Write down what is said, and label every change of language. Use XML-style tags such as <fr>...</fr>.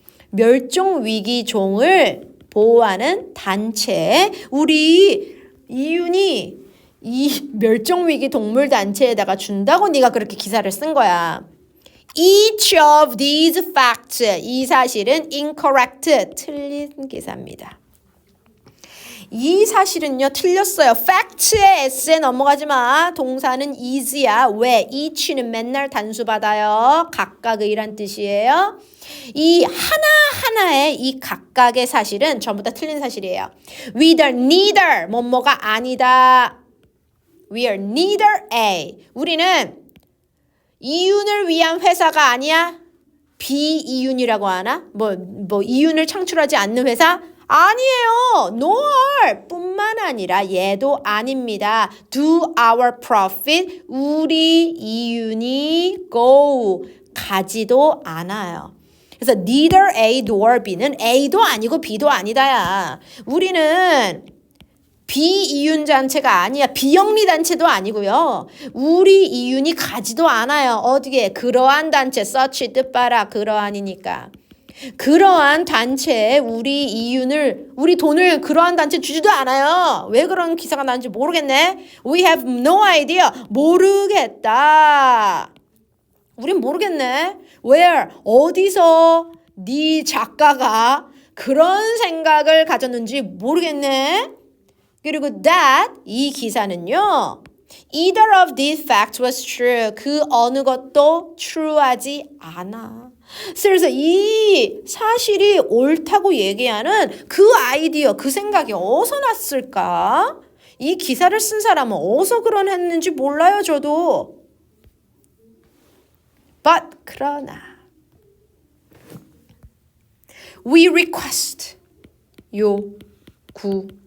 <ko>멸종 위기종을 보호하는 단체. 우리 이윤이 이 멸종위기 동물 단체에다가 준다고 네가 그렇게 기사를 쓴 거야.</ko> <en>Each of these facts,</en> <ko>이 사실은</ko> <en>incorrect,</en> <ko>틀린 기사입니다. 이 사실은요, 틀렸어요. facts의 s에 넘어가지 마. 동사는 is야. 왜? each는 맨날 단수 받아요. 각각의란 뜻이에요. 이 하나하나의 이 각각의 사실은 전부 다 틀린 사실이에요.</ko> <en>We are neither,</en> <ko>뭐뭐가 아니다.</ko> <en>We are neither A.</en> <ko>우리는 이윤을 위한 회사가 아니야. 비이윤이라고 하나? 뭐 이윤을 창출하지 않는 회사? 아니에요. nor 뿐만 아니라 얘도 아닙니다.</ko> <en>Do our profit,</en> <ko>우리 이윤이 go, 가지도 않아요. 그래서 neither A nor B는 A도 아니고 B도 아니다야. 우리는 비이윤 단체가 아니야. 비영리 단체도 아니고요. 우리 이윤이 가지도 않아요. 어디에? 그러한 단체. such 뜻 봐라. 그러한이니까. 그러한 단체에 우리 이윤을, 우리 돈을 그러한 단체에 주지도 않아요. 왜 그런 기사가 나는지 모르겠네.</ko> <en>We have no idea.</en> <ko>모르겠다. 우린 모르겠네. Where? 어디서 네 작가가 그런 생각을 가졌는지 모르겠네. 그리고 that, 이 기사는요.</ko> <en>Either of these facts was true.</en> <ko>그 어느 것도 true하지 않아. 그래서 이 사실이 옳다고 얘기하는 그 아이디어, 그 생각이 어디서 났을까? 이 기사를 쓴 사람은 어디서 그런 했는지 몰라요, 저도.</ko> <en>But</en> <ko>그러나</ko> <en>we request,</en> <ko>요구하다.</ko>